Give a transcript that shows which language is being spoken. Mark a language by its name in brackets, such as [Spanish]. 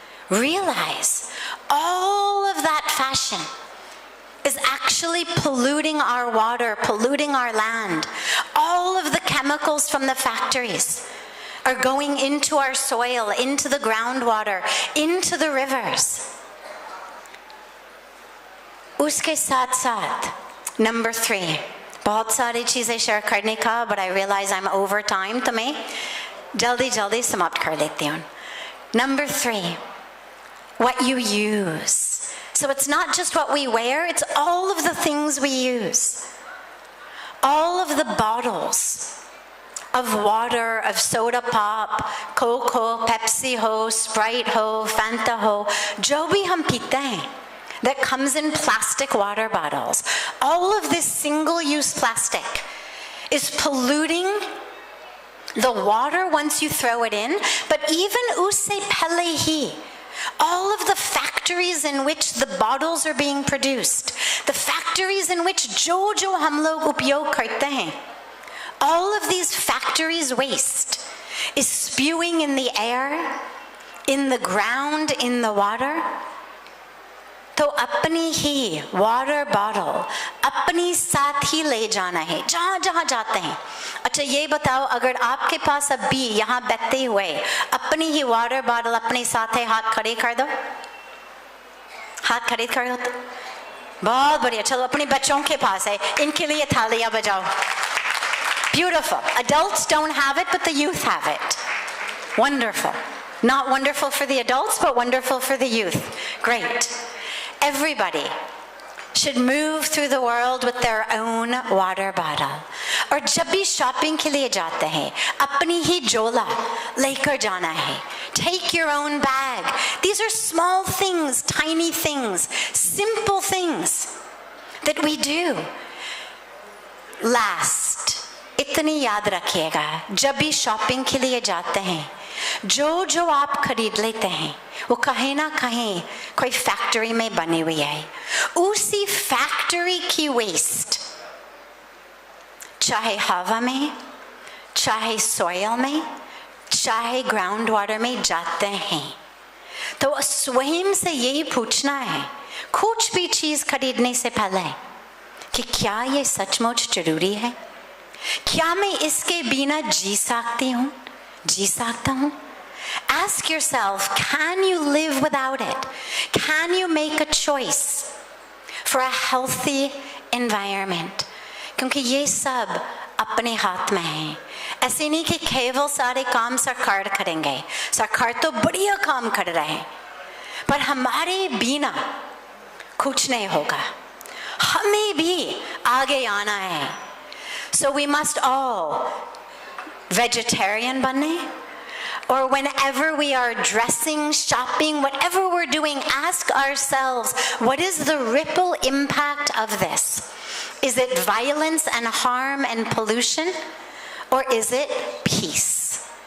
[English] Realize all of that fashion is actually polluting our water, polluting our land. All of the chemicals from the factories are going into our soil, into the groundwater, into the rivers. [Hindi] Uske साथ साथ, number 3, बहुत सारी चीजें share करने का, [English] but I realize I'm over time, [Hindi] तो मैं जल्दी समाप्त कर लेती हूँ. [English] Number 3, what you use. So it's not just what we wear, it's all of the things we use. All of the bottles of water, of soda pop, [Hindi] Coke ho, Pepsi ho, Sprite ho, Fanta ho, जो भी हम पीते हैं, [English] that comes in plastic water bottles. All of this single-use plastic is polluting the water once you throw it in, but even [Hindi] usse pehle hi, [English] all of the factories in which the bottles are being produced, the factories in which [Hindi] jo hum log upyog karte hain, [English] all of these factories' waste is spewing in the air, in the ground, in the water. [Hindi] तो अपनी ही water bottle अपनी साथ ही ले जाना है जहाँ जहाँ जाते हैं. अच्छा ये बताओ, अगर आपके पास अभी यहाँ बैठते हुए अपनी ही वाटर बॉटल अपने साथ है, हाथ खड़े कर दो, हाथ खड़े कर दो. बहुत बढ़िया. चलो अपने बच्चों के पास है, इनके लिए थालियां बजाओ. [English] Beautiful. Adults don't have it, but the youth have it. Wonderful. Not wonderful for the adults, but wonderful for the youth. Great. Everybody should move through the world with their own water bottle. [Hindi] और जब भी shopping के लिए जाते हैं अपनी ही झोला लेकर जाना है. [English] Take your own bag. These are small things, tiny things, simple things that we do. [Hindi] Last, इतनी याद रखिएगा, जब भी शॉपिंग के लिए जाते हैं जो आप खरीद लेते हैं वो कहीं ना कहीं कोई फैक्ट्री में बनी हुई है. उसी फैक्ट्री की वेस्ट चाहे हवा में, चाहे सॉइल में, चाहे ग्राउंड वाटर में जाते हैं. तो स्वयं से यही पूछना है कुछ भी चीज खरीदने से पहले कि क्या ये सचमुच जरूरी है, क्या मैं इसके बिना जी सकता हूँ. [English] Ask yourself, can you live without it? Can you make a choice for a healthy environment? [Hindi] क्योंकि ये सब अपने हाथ में है. ऐसे नहीं कि केवल सारे काम सरकार करेंगे, सरकार तो बढ़िया काम कर रहे हैं, पर हमारे बिना कुछ नहीं होगा. हमें भी आगे आना है. [English] So we must all vegetarian [Hindi] बनने, [English] or whenever we are dressing, shopping, whatever we're doing, ask ourselves, what is the ripple impact of this? Is it violence and harm and pollution, or is it peace?